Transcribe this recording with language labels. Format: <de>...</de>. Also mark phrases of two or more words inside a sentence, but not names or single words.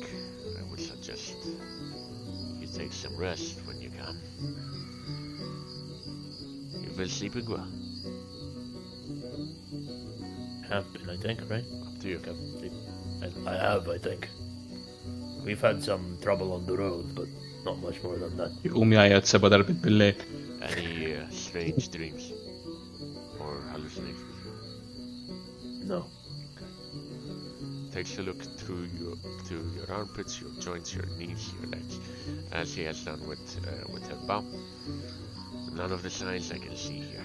<en>I would suggest you take some rest when you can. You've been sleeping well. Have been, I think, right? Up to you. I have, I think. We've had some trouble on the road, but not much more than that.</en> <mt>Jqum jgħajjat seba darbit bil-lejl.</mt> <en>Any strange dreams or hallucinations? No. Takes a look through your armpits, your joints, your knees, your legs, as he has done with Erbao. None of the signs I can see here.</en>